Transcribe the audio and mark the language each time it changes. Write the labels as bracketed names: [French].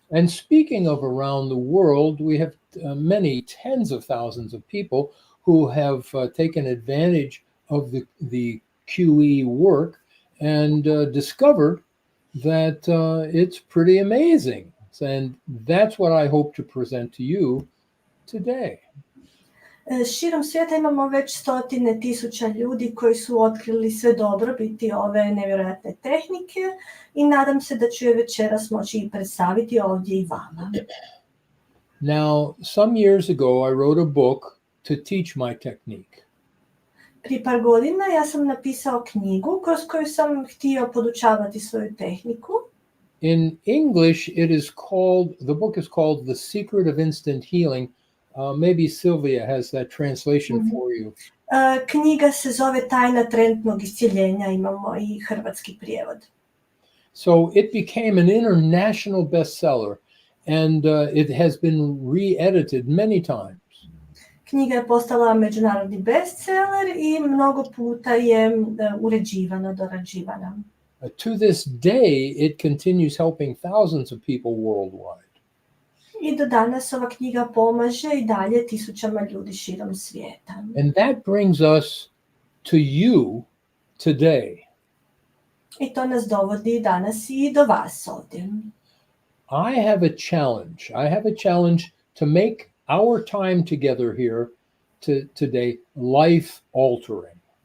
[English] And speaking of around the world, we have many tens of thousands of people who have taken advantage of the QE work and discovered that it's pretty amazing. And that's what I hope to present to you today. [Croatian] Širom svijeta imamo već stotine tisuća ljudi koji su otkrili sve dobrobiti ove nevjerojatne tehnike i nadam se da ću je večeras moći i predstaviti ovdje i vama. [English] Now, some years ago, I wrote a book to teach my technique. [Croatian] Prije par godina ja sam napisao knjigu kroz koju sam htio podučavati svoju tehniku. [English] In English, the book is called The Secret of Instant Healing. Maybe Sylvia has that translation for you. [Croatian] Knjiga se zove Tajna trendnog iscjeljenja, imamo i hrvatski prijevod. [English] So it became an international bestseller, and it has been re-edited many times. [Croatian] Knjiga je postala međunarodni bestseller i mnogo puta je uređivana, dorađivana. [English] To this day, it continues helping thousands of people worldwide. [Croatian] I do danas ova knjiga pomaže i dalje tisućama ljudi širom svijeta. [English] And that brings us to you today. [Croatian] I to nas dovodi danas i do vas ovdje. [English] I have a challenge to make our time together here today life altering.